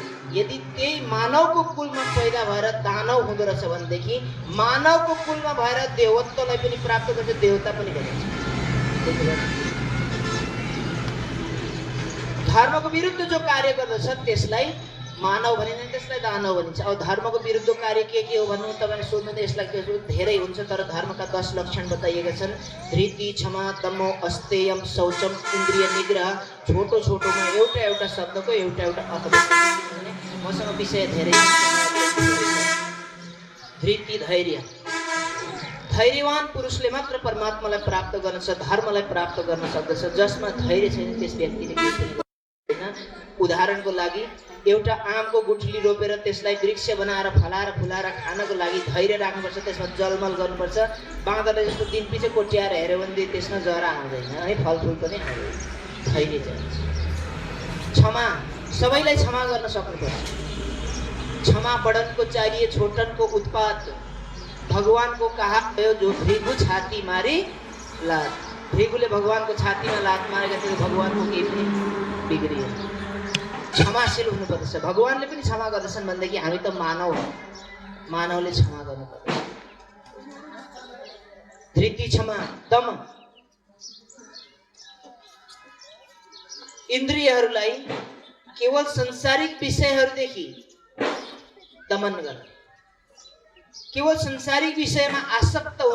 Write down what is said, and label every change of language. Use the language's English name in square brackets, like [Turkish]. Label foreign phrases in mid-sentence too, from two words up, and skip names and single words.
[Nepali] यदि त्यही मानवको कुलमा पैदा भएर दानव हुँदो रहेछ भनेदेखि मानवको कुलमा भएर देवत्वलाई पनि प्राप्त गर्छ, देवता पनि भनिन्छ। धर्मको विरुद्ध जो कार्य गर्दछ त्यसलाई मानव भनिन्छ, त्यसलाई दानव भनिन्छ। अब धर्मको विरुद्ध कार्य के हो भन्नु तपाईले सोध्नु त यसलाई के धेरै हुन्छ, तर धर्मका 10 लक्षण बताइएका छन्। [Sanskrit] धृति, क्षमा, दमो, अस्तेयम, शौचम, इन्द्रिय निग्रह। [Nepali] छोटो छोटोमा एउटा एउटा शब्दको एउटा एउटा अर्थ बताइदिने। मसँग विषय धेरै। धृति, धैर्य। धैर्यवान पुरुषले मात्र परमात्मालाई प्राप्त गर्न सक्छ, धर्मलाई प्राप्त गर्न सक्दछ। जसमा धैर्य छैन त्यस व्यक्तिले केही पनि गर्दैन। उदाहरणको लागि एउटा आमको गुठली रोपेर त्यसलाई वृक्ष बनाएर फलाएर फुलाएर खानको लागि धैर्य राख्नुपर्छ, त्यसमा जलमल गर्नुपर्छ। बाँदरले जस्तो दिन पछि कोट्याएर हेऱ्यो भने त्यसमा जरा आउँदैन है, फलफुल पनि आउँदैन। धैर्य चाहिन्छ। क्षमा, सबैलाई क्षमा गर्न सक्नुपर्छ। [Hindi] क्षमा बड़नको चाहिए, छोटनको उत्पात। भगवान को कहा गयो जो भृगु छाती मारी लात। [Nepali] भृगुले भगवानको छातीमा लात मारेका थिए, भगवानको केही पनि बिग्रिएन। क्षमाशील हुनुपर्छ। भगवानले पनि क्षमा गर्दछन् भनेदेखि हामी त मानव हो, मानवले क्षमा गर्नुपर्छ। धृति, क्षमा, दम। इन्द्रियहरूलाई केवल संसारिक विषयहरूदेखि दमन गर्ने, केवल संसारिक विषयमा आसक्त हुन